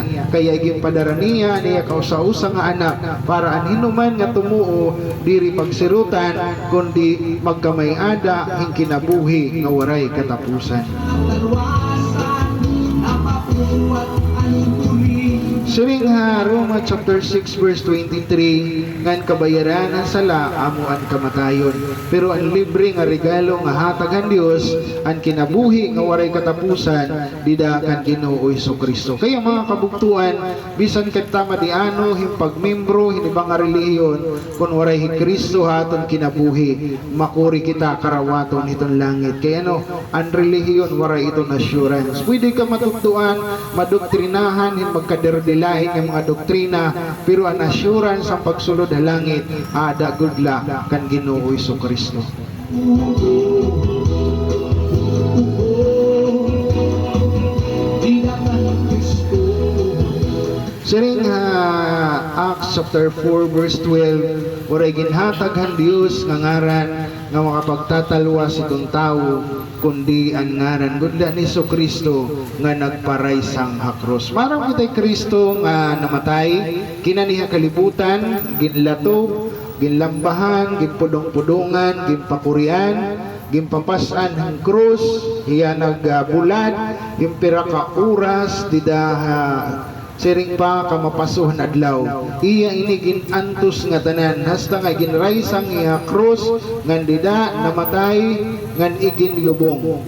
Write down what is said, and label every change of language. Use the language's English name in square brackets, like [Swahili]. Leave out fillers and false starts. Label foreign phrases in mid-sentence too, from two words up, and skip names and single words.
[Waray] Kaya ginpadara niya kausa-usa nga anak, para anhinuman nga tumuo, diri pagsirutan, kundi magkamay-ada, hing kinabuhi nga waray katapusan. Siring ha, Roma [English] chapter 6 verse 23, [Waray] ngan kabayaran ang sala amuan kamatayon, pero ang libre nga regalo nga hatag ang Dios ang kinabuhi nga waray katapusan dida kan Ginoo Kristo. Kaya mga kabugtuan, bisan ket tamadiano himpagmembro hinibang nga relihiyon, kun waray Kristo haton kinabuhi, makuri kita karawaton iton langit. Kaya ang relihiyon waray iton assurance. Pwede ka matugtuan, madoktrinahan magkaderdilahin ng mga doktrina, pero ang assurance ang pagsulod sa langit ada gudla kan Ginoo Kristo. Siring Acts [English] chapter 4 verse 12, [Waray] waray ginhatag ang Dios nga ngaran nga makapagtatalwas itong tao, kundi ang ngaran gudla ni Kristo nga nagparay sang hakros. Marang kita'y Kristo nga namatay, kinaniha kalibutan, ginlato, ginlambahan, ginpudong-pudungan, ginpakurian, gimpapasan ang krus, hiya nagbulan, yung pira ka oras, siring pa kamapasuhan adlaw, iya inigin antus nga tanan, hasta nga ginraisang iya krus, ngan dida namatay, ngan igin lubong.